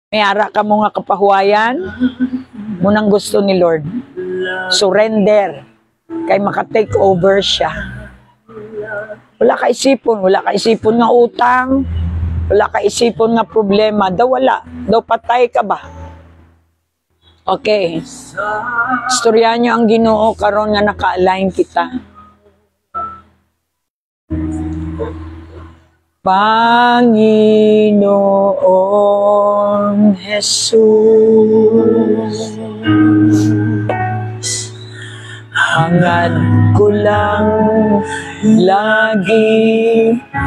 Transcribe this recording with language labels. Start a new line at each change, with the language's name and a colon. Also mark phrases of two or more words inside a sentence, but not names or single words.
Hiligaynon: May ara ka mo nga kapahuayan, munang gusto ni Lord. Surrender. Kay maka-
English: take over
Hiligaynon: siya. Wala ka isipon nga utang, wala ka isipon nga problema, daw wala, daw patay ka ba? Okay. Istoryahan niyo ang Ginoo karon nga naka-align kita.
Filipino: Panginoong Jesus, hangad ko lang lagi